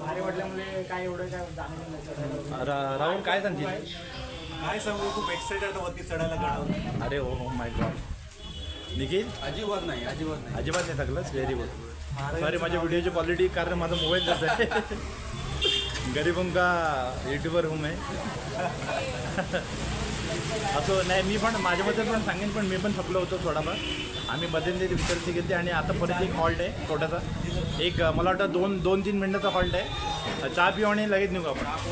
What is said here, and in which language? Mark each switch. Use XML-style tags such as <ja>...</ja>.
<mr>भारी वाटल्यामुळे काय एवढं काय जाणवलं नाही. राहुल काय सांगतील? काय सांगू, खूप एक्साइटेड वरती चढायला गडावर. अरे हो</mr> <en>My God.</en> <mr>निखिल अजिबात नाही. अजिबात नाही थकलंच.</mr> <en>Very good.</en> <mr>सॉरी माझ्या व्हिडिओची क्वालिटी, कारण माझा मोबाईल जात आहे.</mr> <hi>गरीबों का यूट्यूबर हूँ मैं.</hi> <mr>असं नाही, मी पण माझ्याबद्दल पण सांगेन, पण मी पण थकलो होतो थोडाफार. आम्ही मध्यंतरी विचारती घेतली आणि आता परत एक हॉल्ट आहे छोटासा. एक मला वाटतं 2-3 मिनटाचा हॉल्ट आहे. चहा पिऊ आणि लगेच निघू आपण.</mr>